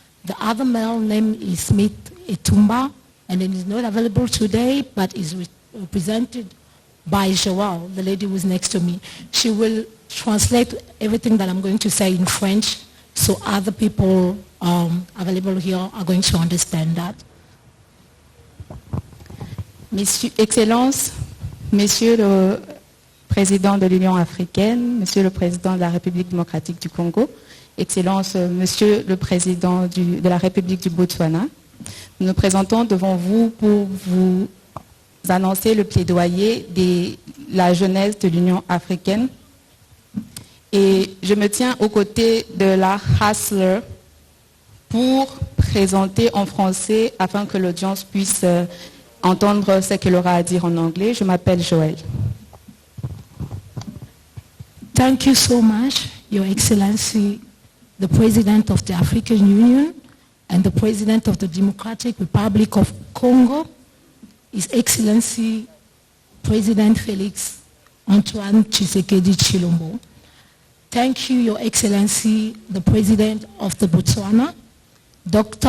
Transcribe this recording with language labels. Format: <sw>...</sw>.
<en>The other male name is Smith Etumba, and it is not available today, but is represented by Joelle, the lady who is next to me. She will translate everything that I'm going to say in French, so other people available here are going to understand that.</en> <fr>Excellence, Monsieur le Président de l'Union africaine, Monsieur le Président de la République démocratique du Congo, Excellence, Monsieur le Président de la République du Botswana, nous nous présentons devant vous pour vous annoncer le plaidoyer de la jeunesse de l'Union africaine. Et je me tiens aux côtés de la Hustler pour présenter en français afin que l'audience puisse entendre ce qu'elle aura à dire en anglais. Je m'appelle Joël.</fr> <en>Thank you so much, Your Excellency, the President of the African Union and the President of the Democratic Republic of Congo, His Excellency President Félix Antoine Tshisekedi Tshilombo. Thank you, Your Excellency, the President of the Botswana, Dr.</en>